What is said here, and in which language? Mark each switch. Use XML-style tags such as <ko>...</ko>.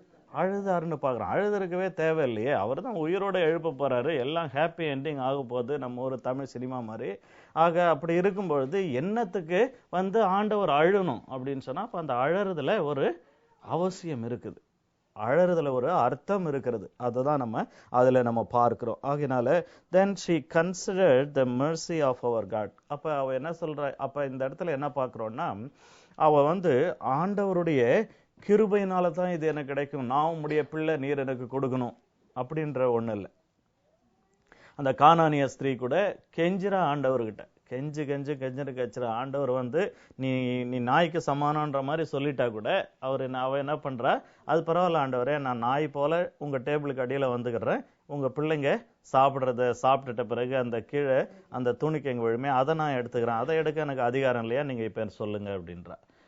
<ta>அழுதாருன்னு பார்க்குறோம். அழுதுருக்கவே தேவையில்லையே, அவர் தான் உயிரோட எழுப்ப போறாரு, எல்லாம் ஹாப்பி என்டிங் ஆக போகுது, நம்ம ஒரு தமிழ் சினிமா மாதிரி. ஆக அப்படி இருக்கும் பொழுது என்னத்துக்கு ஆண்டவர் அழணும் அப்படின்னு சொன்னா, அப்ப அந்த அழறதுல ஒரு அவசியம் இருக்குது, அழறதுல ஒரு அர்த்தம் இருக்கிறது. அதுதான் நம்ம அதுல நம்ம பார்க்கிறோம். ஆகினால</ta> <en>then she considered the mercy of our God.</en> <ta>அப்ப அவ என்ன சொல்ற, அப்ப இந்த இடத்துல என்ன பார்க்கிறோம்னா, அவ ஆண்டவருடைய கிருபையினால தான் இது எனக்கு கிடைக்கும், நான் உம்முடைய பிள்ளை, நீர் எனக்கு கொடுக்கணும் அப்படின்ற ஒண்ணு இல்லை. அந்த கானானிய ஸ்திரீ கூட கெஞ்சிரா ஆண்டவர்கிட்ட, கெஞ்சுன்னு கெஞ்சுற ஆண்டவர் நீ நாய்க்கு சமானன்ற மாதிரி சொல்லிட்டா கூட அவ என்ன பண்றா, அது பரவாயில்ல ஆண்டவரே, நான் நாய் போல உங்க டேபிளுக்கு அடியில வந்துக்கிறேன், உங்க பிள்ளைங்க சாப்பிட்டுட்ட பிறகு அந்த கீழே அந்த துணிக்கு எங்க விழுமே, அதை நான் எடுத்துக்கிறேன், அதை எடுக்க எனக்கு அதிகாரம் இல்லையா, நீங்க இப்ப சொல்லுங்க அப்படின்றா.</ta>